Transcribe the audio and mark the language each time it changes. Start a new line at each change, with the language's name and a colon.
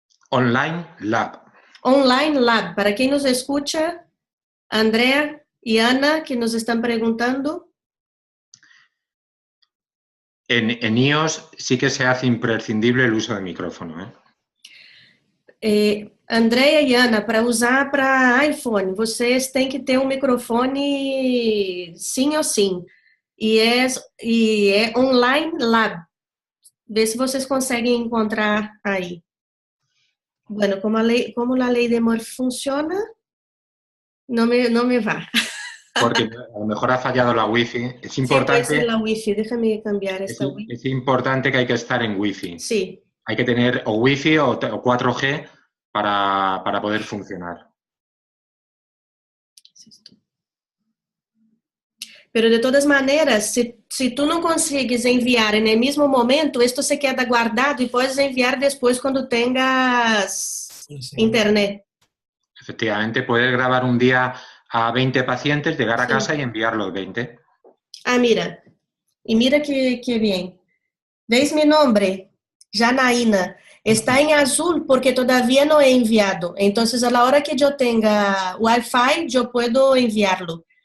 English: Online Lab. Online Lab.
Spanish: Para quien nos escucha, Andrea y Ana, que nos están preguntando. En iOS sí que se hace imprescindible el uso de micrófono, ¿eh?
Portuguese: Andrea e Ana, para usar para iPhone, vocês têm que ter um microfone sim ou sim. E é Online Lab. Vê se vocês conseguem encontrar aí.
Spanish: Bueno, como
Portuguese: a lei de Murphy funciona,
Spanish: no me va. Porque a lo mejor ha fallado la Wi-Fi. Es importante, Sí, puede ser la Wi-Fi. Déjame cambiar esta Wi-Fi. Es importante que hay que estar en Wi-Fi. Sí. Hay que tener o Wi-Fi o 4G para poder funcionar.
Portuguese: Pero de todas maneiras, se tu não consegues enviar no mesmo momento, isto
Spanish: se queda
Portuguese: guardado e podes enviar depois quando
Spanish: tengas
Portuguese: internet.
Spanish: Efectivamente, puedes grabar un día a 20 pacientes, llegar a casa y enviar los 20. Ah, mira. E mira que bien. ¿Veis mi nombre? Janaína. Está en azul porque todavía no he enviado. Entonces, a la hora que yo tenga Wi-Fi, yo puedo enviarlo.